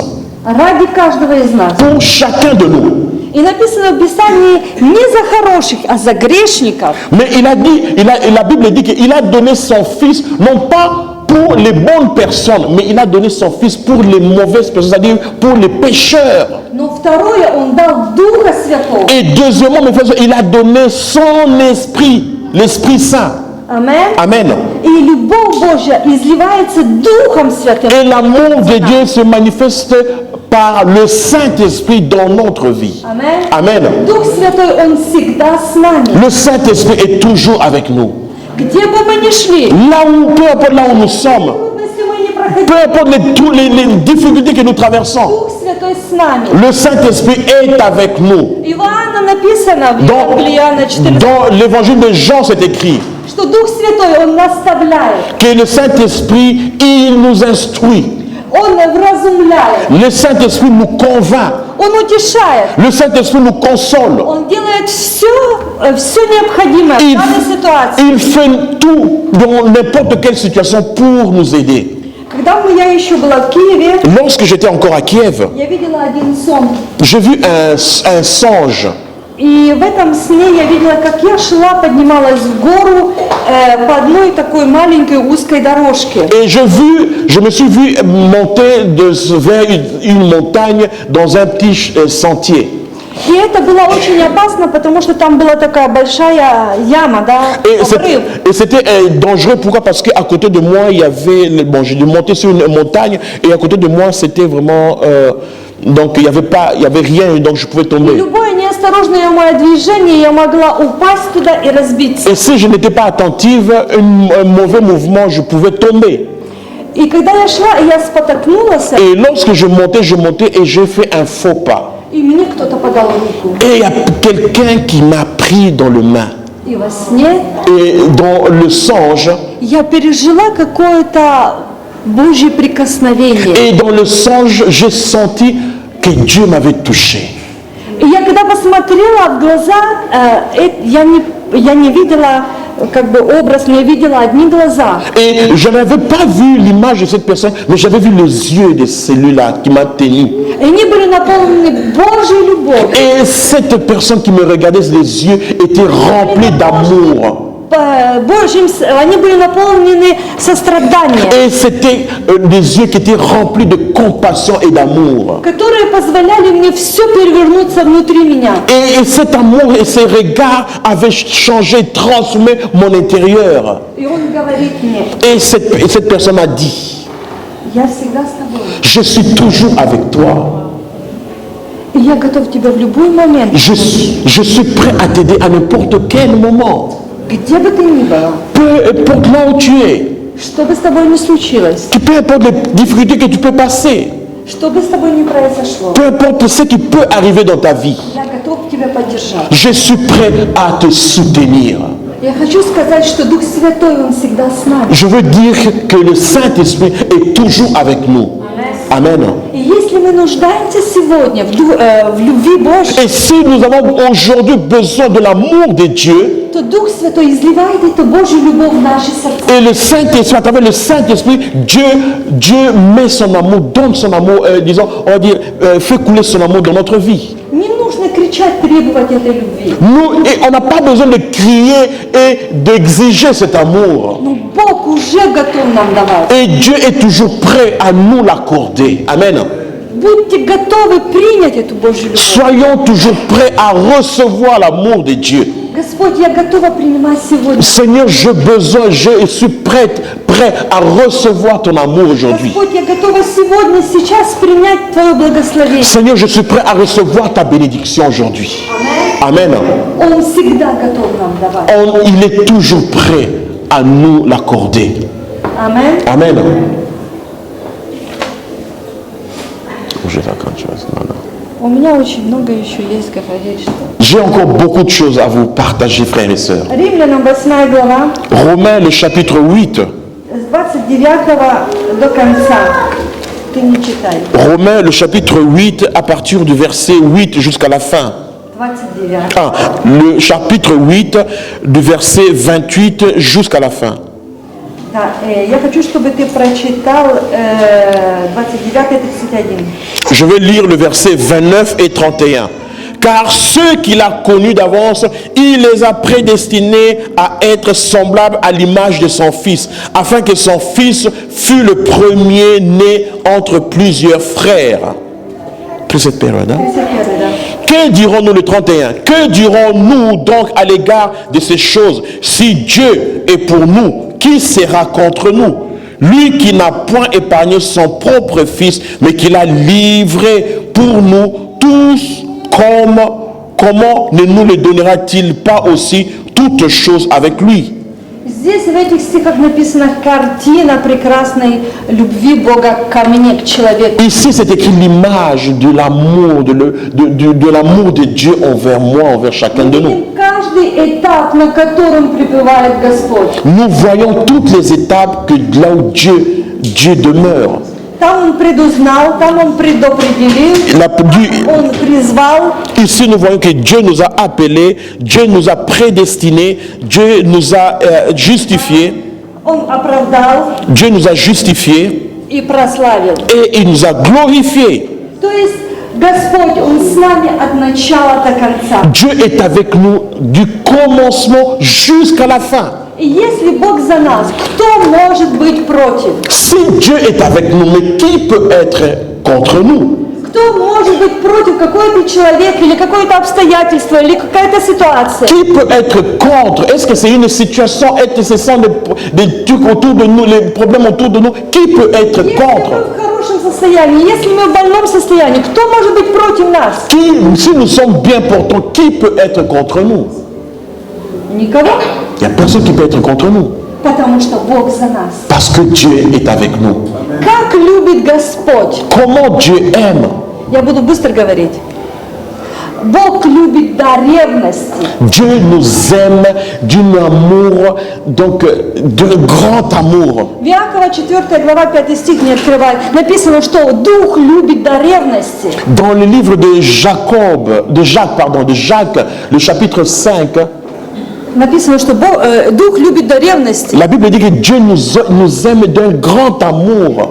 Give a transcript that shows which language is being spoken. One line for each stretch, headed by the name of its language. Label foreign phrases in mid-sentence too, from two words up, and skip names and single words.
Russian: ради каждого из нас.
French: pour chacun de nous.
Russian: И написано в Писании не за хороших, а за грешников.
French: Mais il a dit, la Bible dit qu'il a donné son Fils, non pas pour les bonnes personnes, mais il a donné son Fils pour les mauvaises personnes, c'est-à-dire pour les pécheurs.
Russian: Но второе, Он дал Духа Святого.
French: Et deuxièmement, mes frères, il a donné son Esprit, l'Esprit Saint. Amen. Amen.
Russian: И любовь Божья изливается Духом Святым.
French: Et l'amour de Dieu se manifeste par le Saint-Esprit dans notre vie. Amen. Amen.
Russian: Дух Святой, Он всегда с нами.
French: Le Saint-Esprit est toujours avec nous.
Russian: Где бы мы ни шли,
French: Peu importe là où nous sommes,
Russian: трудности мы не проходим,
French: peu importe tous les difficultés que nous traversons,
Russian: Дух Святой с нами.
French: le Saint-Esprit est avec nous.
Russian: Иоанна написано в Евангелии Иоанна 14,
French: Dans l'évangile de Jean, c'est écrit
Russian: что Дух Святой, Он наставляет,
French: que le Saint-Esprit, il nous instruit.
Russian: Он вразумляет,
French: Le Saint-Esprit nous convainc.
Russian: Он утешает,
French: Le Saint-Esprit nous console.
Russian: Он делает все необходимое в данной ситуации.
French: Il fait tout dans n'importe quelle situation pour nous aider.
Russian: Когда я еще была в Киеве,
French: Lorsque j'étais encore à Kiev,
Russian: я видела один сон.
French: j'ai vu un songe.
Russian: И в этом сне я видела, как я шла, поднималась в гору по одной такой маленькой узкой дорожке.
French: Et je me suis vu monter vers une montagne dans un petit sentier.
Russian: И это было очень опасно, потому что там была такая большая яма, да, обрыв.
French: Et c'était dangereux, pourquoi? Parce qu'à côté de moi, il y avait, bon, j'ai dû monter sur une montagne, et à côté de moi, c'était vraiment, donc il y avait rien, donc je pouvais
Russian: И
French: tomber.
Russian: любое неосторожное мое движение, я могла упасть туда и разбиться.
French: Et si je n'étais pas attentive, un mauvais mouvement, je pouvais tomber.
Russian: И когда я шла, я спотыкнулась,
French: Et lorsque je montais, et j'ai fait un faux pas.
Russian: и мне кто-то подал руку.
French: Et il y a quelqu'un qui m'a pris dans le main.
Russian: И во сне
French: Et dans le songe,
Russian: я пережила какое-то Божье прикосновение.
French: et dans le songe, j'ai senti que Dieu m'avait touché.
Russian: И я когда посмотрела в глаза, я не видела как бы образ, но я видела одни глаза.
French: Et je n'avais pas vu l'image de cette personne, mais j'avais vu les yeux de celui-là qui m'a tenu.
Russian: И они были наполнены Божьей любовью.
French: Et cette personne qui me regardait, les yeux étaient remplis d'amour.
Russian: Они были наполнены состраданием,
French: Et c'était des yeux qui étaient remplis de compassion et d'amour.
Russian: которые позволяли мне все перевернуться внутри меня.
French: Et cet amour et ces regards avaient changé, transformé mon intérieur.
Russian: И он говорит мне:
French: Et cette personne m'a dit,
Russian: я всегда с тобой.
French: je suis toujours avec toi.
Russian: И я готов тебя в любой момент.
French: Je suis prêt à t'aider à n'importe quel moment.
Russian: Где бы ты ни была,
French: Peu importe là où tu es,
Russian: что бы с тобой ни случилось,
French: peu importe les difficultés que tu peux passer,
Russian: что бы с тобой ни произошло,
French: peu importe ce qui peut arriver dans ta vie,
Russian: я готов тебя поддержать.
French: je suis prêt à te soutenir.
Russian: Я хочу сказать, что Дух Святой, Он всегда с нами.
French: Je veux dire que le Saint-Esprit est toujours avec nous. Amen.
Russian: И если мы нуждаемся сегодня в любви Божьей,
French: Et si nous avons aujourd'hui besoin de l'amour de Dieu,
Russian: то Дух Святой изливает эту Божью любовь в наши сердца.
French: et le Saint-Esprit, à travers le Saint-Esprit, Dieu met son amour, donne son amour, disons, on va dire, fait couler son amour dans notre vie.
Russian: Не нужно кричать, требовать этой любви.
French: Nous, et on n'a pas besoin de crier et d'exiger cet amour.
Russian: Но Бог уже готов нам давать.
French: Et Dieu est toujours prêt à nous l'accorder. Amen.
Russian: Будьте готовы принять эту Божью любовь.
French: Soyons toujours prêts à recevoir l'amour de Dieu.
Russian: Господь, я готова принимать сегодня.
French: Seigneur, je suis prêt à recevoir ton amour aujourd'hui.
Russian: Господь, я готова сегодня, сейчас принять Твое благословение.
French: Seigneur, je suis prêt à recevoir ta bénédiction aujourd'hui. Amen.
Russian: Он всегда готов нам давать.
French: Il est toujours prêt à nous l'accorder. Amen. Amen. Je vais faire quelque chose. Non, non.
Russian: У меня очень много еще есть говорить, что.
French: J'ai encore beaucoup de choses à vous partager, frères et sœurs.
Russian: Римлянам 8 глава,
French: Romains, le chapitre 8.
Russian: с 29 до конца. Ты не читай.
French: Romains, le chapitre 8, à partir du verset 8 jusqu'à la fin. 29. Ah, le chapitre 8, du verset 28 jusqu'à la fin.
Russian: Да, я хочу, чтобы ты прочитал 29-31.
French: Je vais lire le verset 29 et 31. Car ceux qu'il a connus d'avance, il les a prédestinés à être semblables à l'image de son Fils, afin que son Fils fût le premier né entre plusieurs frères. Plus cette période, hein? Que dirons-nous le 31? Que dirons-nous donc à l'égard de ces choses? Si Dieu est pour nous, qui sera contre nous? Lui qui n'a point épargné son propre fils, mais qui l'a livré pour nous tous, comment ne nous le donnera-t-il pas aussi toutes choses avec lui?
Russian: Здесь в этих стихах написана картина прекрасной любви Бога ко мне, к человеку.
French: Ici, c'est écrit l'image de l'amour, de l'amour de Dieu envers moi, envers chacun de nous.
Russian: Видим каждый этап, на котором пребывает Господь.
French: Nous voyons toutes les étapes que là où Dieu demeure.
Russian: Там Он предузнал, там Он предопределил, Он призвал.
French: Ici, nous voyons que Dieu nous a appelés, Dieu nous a prédestinés, Dieu nous a justifiés,
Russian: Он оправдал
French: Dieu nous a justifiés
Russian: и прославил.
French: et il nous a glorifiés.
Russian: То есть Господь, Он с нами от начала до конца.
French: Dieu est avec nous du commencement jusqu'à la fin.
Russian: И если Бог за нас, кто может быть против? Si Dieu est avec nous, mais qui peut être contre nous? Кто может быть против? Какой-то человек или какое-то обстоятельство или какая-то ситуация?
French: Qui peut être contre? Est-ce que c'est une situation? Est-ce que ce sont des trucs autour de nous, les problèmes autour de nous? Qui peut être
Russian: Если
French: contre?
Russian: мы в хорошем состоянии, если мы в больном состоянии, кто может быть против нас?
French: Si nous sommes bien portants, qui peut être contre nous?
Russian: Никого.
French: Il n'y a personne qui peut être contre nous.
Russian: Потому что Бог за нас.
French: Parce que Dieu est avec nous.
Russian: Как любит Господь?
French: Comment Dieu aime?
Russian: Я буду быстро говорить. Бог любит до ревности.
French: Dieu nous aime d'un amour, donc d'un grand amour.
Russian: В Иакова 4 глава 5 стих не открывай. Написано, что Дух любит до ревности.
French: Dans le livre de Jacques, le chapitre 5,
Russian: Написано, что Дух любит до ревности.
French: la Bible dit que Dieu nous aime d'un grand amour.